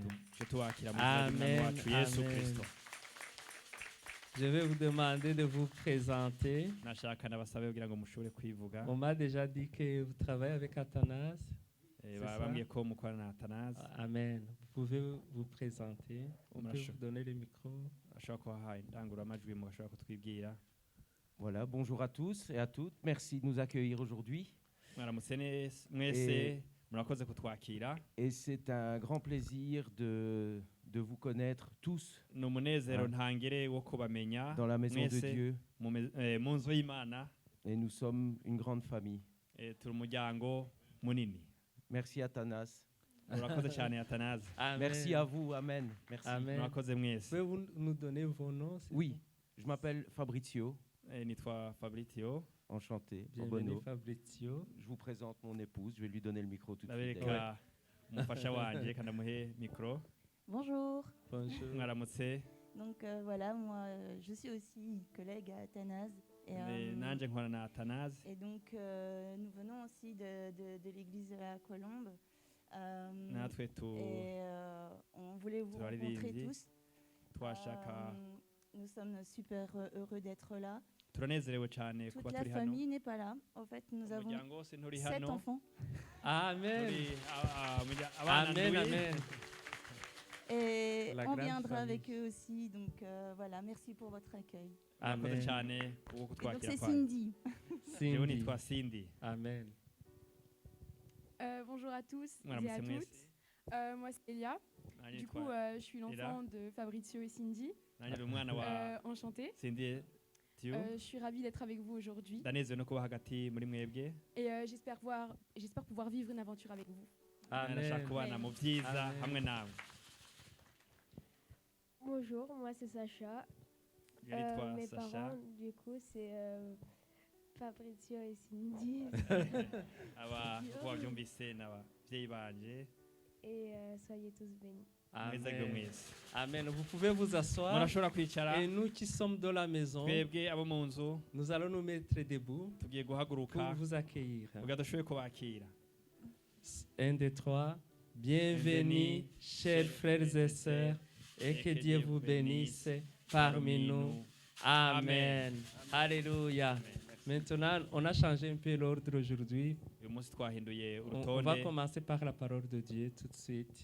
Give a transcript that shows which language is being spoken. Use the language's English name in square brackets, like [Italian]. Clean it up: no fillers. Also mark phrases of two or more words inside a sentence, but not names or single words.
[Kinyarwanda] tuje tuwakira mu izina ry'umwami Amen, wacu Yesu amen. Kristo. [French] Je vais vous demander de vous présenter. [Kinyarwanda] nashaka nabasabe kugira ngo mushobore kwivuga. [French] On m'a déjà dit que vous travaillez avec Athanas. c'est ça? [Kinyarwanda] bambwiye ko mukorana na Atanazi. Amen. [French] Vous pouvez vous présenter. On peut Merci. vous donner le micro. [Kinyarwanda] ashobora kubaha indangururamajwi mugashobora kutwibwira. [French] Voilà, bonjour à tous et à toutes. Merci de nous accueillir aujourd'hui. [Kinyarwanda] mwaramutse mwese murakoze kutwakira. [French] Et c'est un grand plaisir de vous connaître tous [Kinyarwanda] ni umunezero ntangere wo kubamenya [French] dans la maison de [Kinyarwanda] mwese [French] Dieu. [Kinyarwanda] mu nzu y'Imana. [French] Et nous sommes une grande famille. [Kinyarwanda] turi umuryango munini. [French] Merci Athanas. [Kinyarwanda] urakoze cyane Atanazi. Amen. [French] Merci à vous. Amen. Merci. Amen. [Kinyarwanda] murakoze mwese. [French] Pouvez-vous nous donner vos noms? s'il Oui, vous je m'appelle Fabrizio. [Kinyarwanda] nitwa Fabrizio. [French] Enchanté. plaît? Bienvenue Bono. Fabrizio. Je vous présente mon épouse. Je vais lui donner le micro tout de suite. [Kinyarwanda] ndabereka umufasha wanjye kandi amuhe mikoro. [French] Bonjour. Bonjour. [Kinyarwanda] mwaramutse. [French] Donc voilà, moi je suis aussi collègue à Athanase. Et, [Kinyarwanda] nanjye nkora na Atanazi. [French] et donc nous venons aussi de l'église de la Colombe. [Kinyarwanda] natwe [French] Et on voulait vous rencontrer [Kinyarwanda] turaririmbyi. [French] tous. [Kinyarwanda] twashaka [French] Nous sommes super heureux d'être là. [Kinyarwanda] turanezerewe cyane [French] Toute [Kinyarwanda] kuba [French] la [Kinyarwanda] turi hano. [French] famille n'est pas là. En fait, nous avons [Kinyarwanda] umuryango wose nturi 7 hano. [French] enfants. Amen. [Kinyarwanda] Turi abana Amen, ndwi. amen. [French] Et La on grande viendra famille. avec eux aussi. Donc voilà, merci pour votre accueil. [Kinyarwanda] murakoze Amen. cyane uwo [French] Et donc [Kinyarwanda] kutwakira [French] c'est [Kinyarwanda] kwawe. Cindy. jewe Cindy. nitwa Cindy. Amen. [French] Bonjour à tous et [Kinyarwanda] mwaramutse [French] à [Kinyarwanda] mwese. [French] toutes. Moi c'est Elia. [Kinyarwanda] Nanjye [French] Du coup, [Kinyarwanda] nitwa [French] je suis l'enfant de Fabrizio et Cindy. [Kinyarwanda] nanjye ndi umwana wa [French] Enchantée. [Kinyarwanda] Cindy Tiu. [French] Je suis ravie d'être avec vous aujourd'hui [Kinyarwanda] ndanezerewe no kuba hagati muri mwebwe. [French] et j'espère pouvoir vivre une aventure avec vous. [Kinyarwanda] nashaka Amen. kubana mu byiza Amen. hamwe nawe. [French] Bonjour, moi c'est Sacha. [Kinyarwanda] Je nitwa [French] Mes [Kinyarwanda] Sacha. [French] parents, du coup, c'est Fabrizio et Cindy. [Kinyarwanda] aba uko wabyumvise ni ababyeyi banje. [French] Et soyez tous bénis. [Kinyarwanda] mwezagwe Amen. mwese. Amen. [French] Vous pouvez vous asseoir. [Kinyarwanda] murashobora kwicara. [French] Et nous qui sommes dans la maison, [Kinyarwanda] twebwe abo mu nzu [French] nous allons nous mettre debout [Kinyarwanda] tugiye [French] pour [Kinyarwanda] guhaguruka [French] vous accueillir. [Kinyarwanda] kugira dushoboye kubakira. [French] 1, 2, 3. Bienvenue, chers frères et sœurs, et que Dieu vous bénisse parmi nous. Amen. Alléluia. Maintenant, on a changé un peu l'ordre aujourd'hui. On va commencer par la parole de Dieu tout de suite.